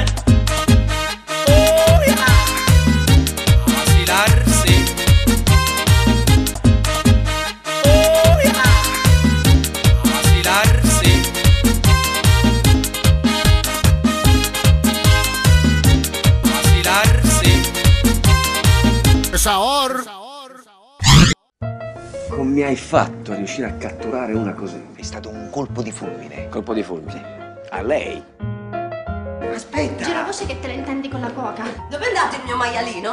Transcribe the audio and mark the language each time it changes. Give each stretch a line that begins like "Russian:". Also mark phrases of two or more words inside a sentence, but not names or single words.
English: Oh, yeah.
Spanish: A vacilar, sí.
English: Oh, yeah.
Spanish: A vacilar, sí. A vacilar, sí. Saor.
Italian: Come hai fatto a riuscire a catturare una così? È stato un colpo di fulmine. Colpo di fulmine? Sì. A lei? Aspetta! Giravoce che te la intendi con la cuoca? Dove è andato il mio maialino?